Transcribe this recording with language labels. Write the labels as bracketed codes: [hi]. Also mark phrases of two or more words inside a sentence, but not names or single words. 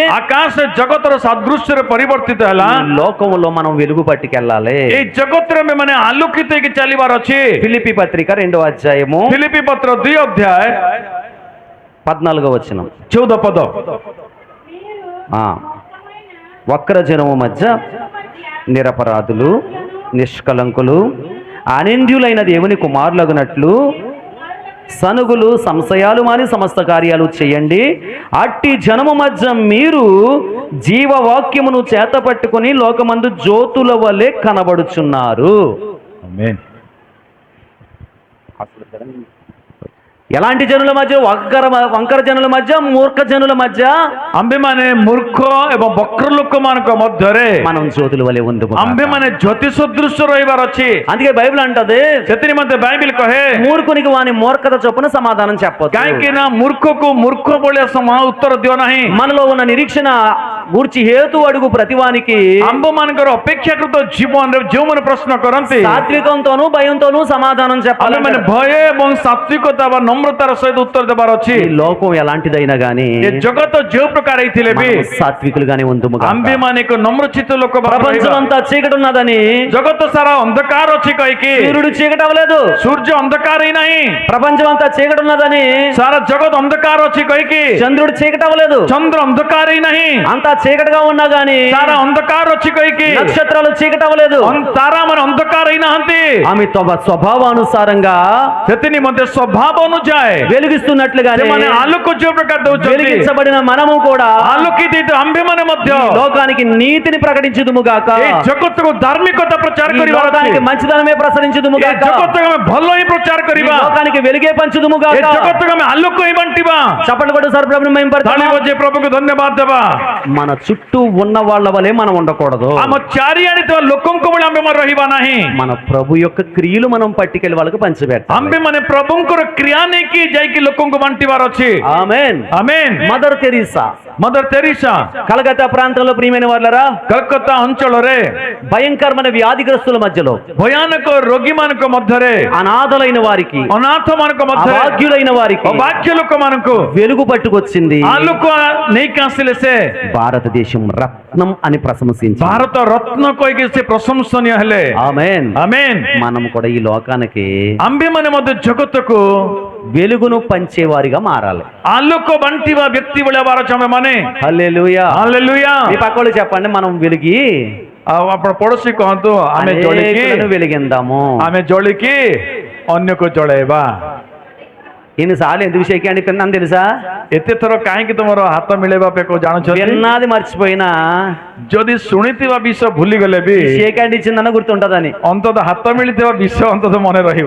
[or] ଆକାଶ ଜଗତର ସାଦୃଶ୍ୟରେ ପରିବର୍ତ୍ତିତ ହେଲା। [te] ఈ లోకములో మనం వెలుగు పట్టుకెళ్ళాలి. [or] ଏଇ ଜଗତରେ ଆମେ ମାନେ ଆଲୋକିତ ହେଇକି ଚାଲିବାର ଅଛି। [te] ఫిలిప్పీ పత్రిక 2వ అధ్యాయము [or] ଫିଲିପି ପତ୍ର 2 ଅଧ୍ୟାୟ [te] 14వ వచనం. [or] 14 ପଦ। [te] వక్ర జనము మధ్య నిరపరాధులు నిష్కలంకులు అనింద్యులైన దేవుని కుమారులగునట్లు సనుగులు సంశయాలు మాని సమస్త కార్యాలు చేయండి. అట్టి జనము మధ్య మీరు జీవవాక్యమును చేతపట్టుకుని లోకమందు జ్యోతుల వలె కనబడుచున్నారు. ఆమేన్। ఎలాంటి జనుల మధ్య? వంకర జనుల మధ్య, మూర్ఖ జనుల మధ్య [or] ଆମ୍ଭେମାନେ ମୂର୍ଖ ଏବଂ ବକ୍ର ଲୋକମାନଙ୍କ ମଧ୍ୟରେ [te] మనం జ్యోతుల వలె ఉందుము. [or] ଆମ୍ଭେମାନେ ଜ୍ୟୋତି ସଦୃଶ ରହିବାର ଅଛି। [te] అందుకే బైబిల్ అంటది, [or] ସେଥିନିମନ୍ତେ ବାଇବେଲ କହେ [te] మూర్ఖునికి వాని మూర్ఖత చొప్పున సమాధానం చెప్పొద్దు. [or] କାହିଁକି ନା ମୂର୍ଖକୁ ମୂର୍ଖ ଭଳିଆ ଉତ୍ତର ଦିଅ ନାହିଁ। [te] మనలో ఉన్న నిరీక్షణ గూర్చి హేతు అడుగు ప్రతివానికి [or] ଆମ୍ଭ ମାନଙ୍କର ଅପେକ୍ଷାକୃତ ଜୀବନରେ ଯେଉଁମାନେ ପ୍ରଶ୍ନ କରନ୍ତି [te] సాత్వికంతోనూ భయంతోనూ సమాధానం చెప్పాలి. [or] ଆମେମାନେ ଭୟ ଏବଂ ସାତ୍ବିକତା ବା ନମ୍ରତାର ସହିତ ଉତ୍ତର ଦେବାର ଅଛି. [te] ఈ లోకం ఎలాంటిదైనా గానీ [or] ଏ ଜଗତ ଯେଉଁ ପ୍ରକାର ହେଇଥିଲେ ବି [te] మనం సాత్వికులుగానే ఉందుము. [or] ଆମ୍ଭେମାନେ ଏକ ନମ୍ରଚିତ୍ତ ଲୋକ ଭାବରେ ରହିବା. [te] ప్రపంచం అంతా చీకటి ఉన్నదని [or] ଜଗତ ସାରା ଅନ୍ଧକାର ଅଛି କହିକି [te] సూర్యుడు చీకటి అవ్వలేదు. [or] ସୂର୍ଯ୍ୟ ଅନ୍ଧକାର ହିଁ ନାହିଁ. [te] ప్రపంచం అంతా చీకటి ఉన్నదని [or] ସାରା ଜଗତ ଅନ୍ଧକାର ଅଛି କହିକି [te] చంద్రుడు చీకటి అవ్వలేదు. [or] ଚନ୍ଦ୍ର ଅନ୍ଧକାର ହିଁ ନାହିଁ. [te] అంతా చీకటిగా ఉన్నా గానీ [or] ସାରା ଅନ୍ଧକାର ଅଛି କହିକି [te] నక్షత్రాలు చీకటి అవ్వలేదు. [or] ତାରା ମାନେ ଅନ୍ଧକାର ହିଁ నాହାନ୍ତି. [te] ఆమె స్వభావానుసారంగా [or] ସେଥି ନିମନ୍ତେ ସ୍ୱଭାବ ଅନୁଯାୟୀ [te] వెలిగిస్తున్నట్లుగానే [or] ସେମାନେ ଆଲୋକ ଯେଉଁ ପ୍ରକାର ଦଉଛନ୍ତି [te] వెలిగించబడిన మనము కూడా [or] ଆଲୋକିତ ଆମ୍ଭେମାନେ ମଧ୍ୟ [te] ఈ లోకానికి నీతిని ప్రకటించుదుము గాక. [or] ଏ ଜଗତକୁ ଧାର୍ମିକତା ପ୍ରଚାର [te] ఈ [or] କରିବା [te] లోకానికి మంచిదనమే ప్రసరించుదుము [or] ଏ [te] గాక. [or] ଜଗତକୁ ଆମେ ଭଲ ହିଁ ପ୍ରଚାର [te] ఈ [or] କରିବା. [te] లోకానికి వెలిగే పంచుదుము [or] ଏ [te] గాక. [or] ଜଗତକୁ ଆମେ ଆଲୋକ ହିଁ ବାଣ୍ଟିବା. [te] చప్పట్లు కొట్టు సార్ ప్రభుని [or] ତାଳି [te] మహిమపరచాలి. [or] ବଜେଇ ପ୍ରଭୁକୁ ଧନ୍ୟବାଦ ଦେବା. [te] మన చుట్టూ ఉన్న వాళ్ళ వలె మనం ఉండకూడదు. [or] ଆମ ଚାରିଆଡେ ଥିବା ଲୋକଙ୍କ ଭଳି ଆମ୍ଭେମାନେ ରହିବା ନାହିଁ. [te] మన ప్రభు యొక్క క్రియలు మనం పట్టుకెళ్ళి వాళ్ళకి పంచిపెట్టాలి. [or] ଆମ୍ଭେମାନେ ପ୍ରଭୁଙ୍କର କ୍ରିୟା ନେଇକି ଯାଇକି ଲୋକଙ୍କୁ ବାଣ୍ଟିବାର ଅଛି. [te] ఆమేన్. [or] ଆମେନ୍. [te] మదర్ తెరీసా [or] ମଦର ତେରିସା [te] కలకత్తా ప్రాంతంలో ప్రియమైన వాళ్ళరా [or] କଲକତ୍ତା ଅଞ୍ଚଳରେ [te] భయంకరమైన వ్యాధిగ్రస్తుల మధ్యలో [or] ଭୟାନକ ରୋଗୀମାନଙ୍କ ମଧ୍ୟରେ [te] అనాథలైన వారికి [or] ଅନାଥମାନଙ୍କ ମଧ୍ୟରେ [te] అభాగ్యులైన వారికి [or] ଅଭାଗ୍ୟ ଲୋକମାନଙ୍କୁ [te] వెలుగు పట్టుకొచ్చింది. [or] ଆଲୋକ ନେଇକି ଆସିଲେ ସେ [te] భారతదేశం రత్నం అని ప్రశంసించి [or] ଭାରତ ରତ୍ନ କହିକି ସେ ପ୍ରଶଂସନୀୟ ହେଲେ. [te] ఆమేన్. [or] ଆମେନ୍. [te] మనం కూడా ఈ లోకానికి [or] ଆମ୍ଭେମାନେ ମଧ୍ୟ ଜଗତକୁ [te] వెలుగును పంచేవారిగా మారాలి. [or] ଆଲୋକ ବାଣ୍ଟିବା ବ୍ୟକ୍ତି ଭଳିଆ ବାର ଅଛି ଆମେମାନେ. [te] హల్లెలూయా. [or] ହାଲେଲୁୟା. [te] మీ పక్కలు చెప్పండి, మనం వెలిగి [or] ଆଉ ଆପଣ ପଡୋଶୀ କହନ୍ତୁ ଆମେ ଜଳିକି [te] అనేకులను వెలిగిందాము. [or] ଆମେ ଜଳିକି ଅନ୍ୟକୁ ଜଳେଇବା. [te] ఎన్నిసార్లు ఎందుకు [en] shake hand [te] పిన్నాను తెలుసా? [or] ଏତେ ଥର କାହିଁକି ତମର ହାତ ମିଳେଇବା ପାଇଁ ଜାଣୁଛନ୍ତି? [te] విన్నది మర్చిపోయినా [or] ଯଦି ଶୁଣିଥିବା ବିଷୟ ଭୁଲିଗଲେ ବି [en] shake hand [te] ఇచ్చిందన్న గుర్తుంటదని. [or] ଅନ୍ତତଃ ହାତ ମିଳିଥିବା ବିଷୟ ଅନ୍ତତଃ ମନେ ରହିବ.